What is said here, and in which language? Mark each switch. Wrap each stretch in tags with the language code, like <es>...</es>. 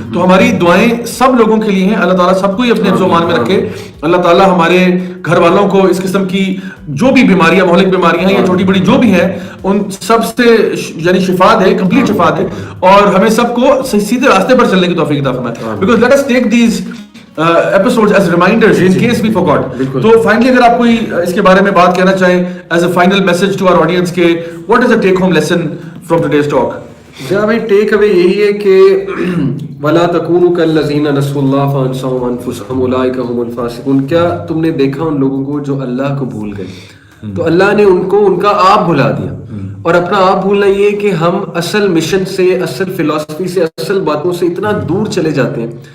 <ur>تو ہماری دعائیں سب لوگوں کے لیے ہیں, اللہ تعالیٰ سب کو ہی اپنے حفظ و امان میں رکھے. اللہ تعالیٰ ہمارے گھر والوں کو اس قسم کی جو بھی بیماریاں, مہلک بیماریاں ہیں یا چھوٹی بڑی جو بھی ہیں, ان سب سے یعنی شفا دے, کمپلیٹ شفا دے, اور ہمیں سب کو سیدھے راستے پر چلنے کی توفیق عطا فرمائے.</ur> <en>Because let us take these episodes as reminders in case we forgot.</en> <ur>تو</ur> <en>finally</en> <ur>اگر آپ کوئی اس کے بارے میں بات کہنا چاہیں</ur> <en>as a final message to our audience</en> <ur>کہ</ur> <en>what is the take home lesson from today's talk?</en> <ur>جہاں بھائی ٹیک اوے یہی ہے کہ</ur> <ar>وَلَا تَكُونُوا كَالَّذِينَ نَسُوا اللَّهَ فَأَنسَاهُمْ أَنفُسَهُمْ أُولَٰئِكَ هُمُ الْفَاسِقُونَ.</ar> <ur>کیا تم نے دیکھا ان لوگوں کو جو اللہ کو بھول گئے, تو اللہ نے ان کو ان کا آپ بھلا دیا. اور اپنا آپ بھولنا یہ کہ ہم اصل مشن سے, اصل فلسفی سے, اصل باتوں سے اتنا دور چلے جاتے ہیں</ur>